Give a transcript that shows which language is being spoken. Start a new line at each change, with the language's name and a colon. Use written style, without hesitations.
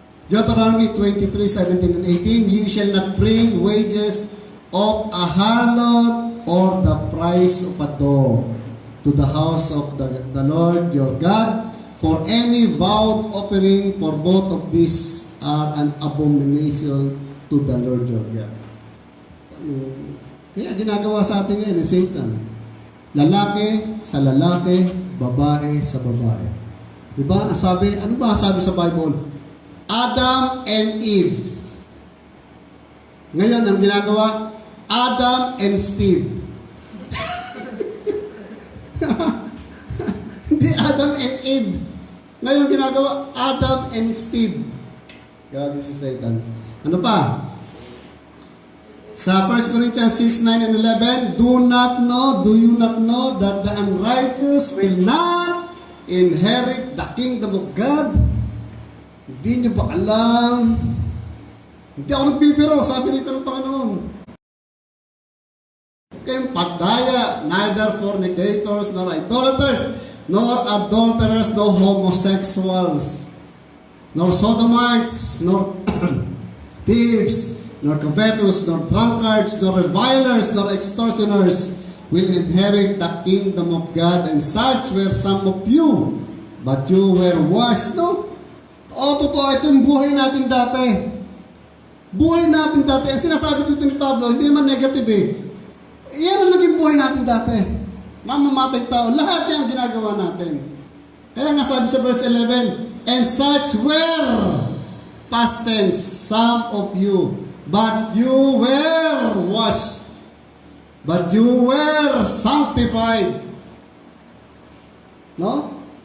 English: Deuteronomy 23:17 and 18, you shall not bring wages of a harlot or the price of a dog to the house of the Lord your God, for any vowed offering, for both of these are an abomination to the Lord your God.
Filipino: Kaya ginagawa sa atin ngayon ni Satan. Lalaki sa lalaki, babae sa babae. Diba? Ano ba sabi sa Bible? Adam and Eve. Ngayon, ang ginagawa, Adam and Steve. Hindi Adam and Eve. Ngayon, ginagawa, Adam and Steve. Grabe si Satan. Ano pa? Sa
English: 1 Corinthians 6:9 and 11, do you not know that the unrighteous will not inherit the kingdom of God?
Filipino: Hindi niyo ba alam? Hindi ako nagbibiro, sabi rito ng Panginoon. Kayong pagdaya,
English: neither fornicators, nor idolaters, nor adulterers, nor homosexuals, nor sodomites, nor thieves, nor covetous, nor drunkards, nor revilers, nor extortioners will inherit the kingdom of God. And such were some of you, but you were washed.
Filipino: No? Totoo, ito yung buhay natin dati. Buhay natin dati. Ang sinasabi dito ni Pablo, hindi naman negative eh. Yan ang naging buhay natin dati. Mamamatay tao. Lahat yan ang ginagawa natin. Kaya nga sabi sa
English: verse 11, and such were, past tense, some of you, but you were washed, but you were sanctified. No?